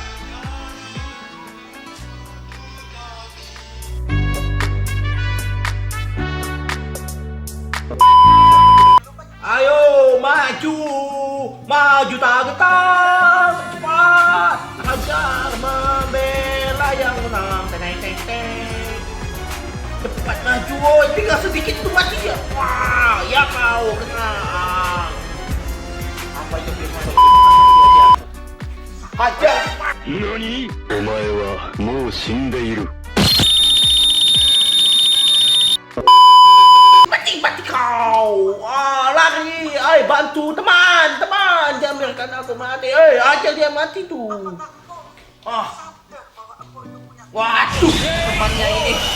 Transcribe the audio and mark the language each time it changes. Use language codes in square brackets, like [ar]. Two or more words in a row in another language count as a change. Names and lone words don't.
[id] Ayo maju, maju tak getar, cepat, agar membela yang menang. Teng teng teng. Cepat maju, woy. Tinggal sedikit tuh mati ya. Wah, ya kau kena. Apa itu firman? Hajar. [ja] 何お前はもう死んでいる [id] Mati kau. Lari. Bantu teman. Jangan biarkan aku mati. Ajar dia mati tuh. Waduh, temannya ini.